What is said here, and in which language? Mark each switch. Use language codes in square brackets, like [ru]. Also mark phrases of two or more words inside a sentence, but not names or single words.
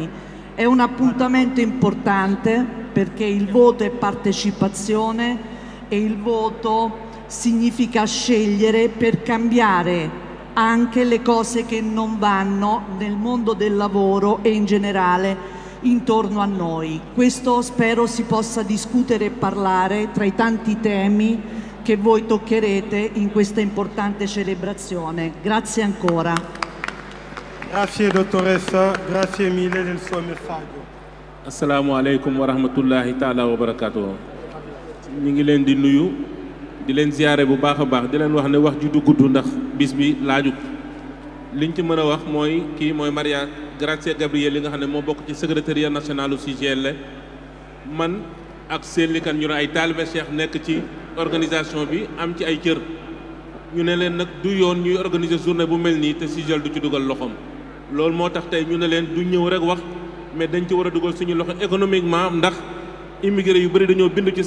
[it] È un appuntamento importante perché il voto è partecipazione e il voto significa scegliere per cambiare anche le cose che non vanno nel mondo del lavoro e in generale intorno a noi. Questo spero si possa discutere e parlare tra i tanti temi che voi toccherete in questa importante celebrazione. Grazie ancora. Grazie dottoressa, grazie mille del suo messaggio. [ar] السلام عليكم ورحمة الله تعالى وبركاته. [wo] Ñi ngi leen di nuyu di leen ziaré bu baaxa baax di leen wax ne wax ju du gudd ndax bis bi laaju liñ ci mëna wax mooy kii mooy Maria Grazia Gabriel li nga xam ne moo bokk ci [fr] secrétariat national [wo] CGL man ak Sely Kane ñu ne ay taalibe Cheikh nekk ci organisation bi am ci ay cër ñu ne leen nag du yoon ñuy [fr] organiser journée [wo] bu mel nii te CGL du ci dugal loxoom loolu moo tax tey ñu ne leen du ñëw rek wax mais dañ ci war a dugal suñu loxo économiquement ndax immigré yu bëri dañoo bindu ci